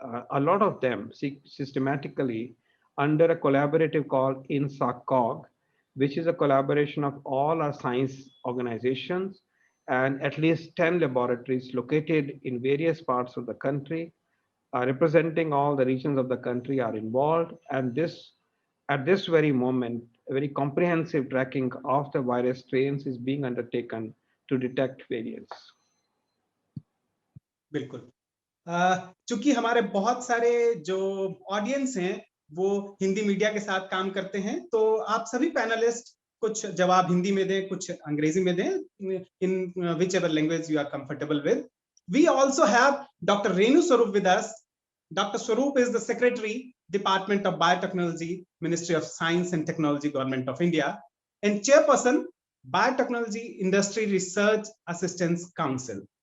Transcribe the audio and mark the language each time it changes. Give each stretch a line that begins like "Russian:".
English: a lot of them systematically under a collaborative called INSACOG, which is a collaboration of all our science organizations and at least 10 laboratories located in various parts of the country, representing all the regions of the country are involved. And at this very moment, a very comprehensive tracking of the virus strains is being undertaken to detect variants.
Hindi: बिल्कुल। चूंकि हमारे बहुत सारे जो audience हैं वो Hindi media के साथ काम करते हैं, तो आप सभी पैनलिस्ट कुछ जवाब हिंदी में दें, कुछ अंग्रेजी में दें,
English: in whichever language you are comfortable with. We also have Dr. Renu Swarup with us. Dr. Swarup is the Secretary, Department of Biotechnology, Ministry of Science and Technology, Government of India, and Chairperson, Biotechnology Industry Research Assistance Council.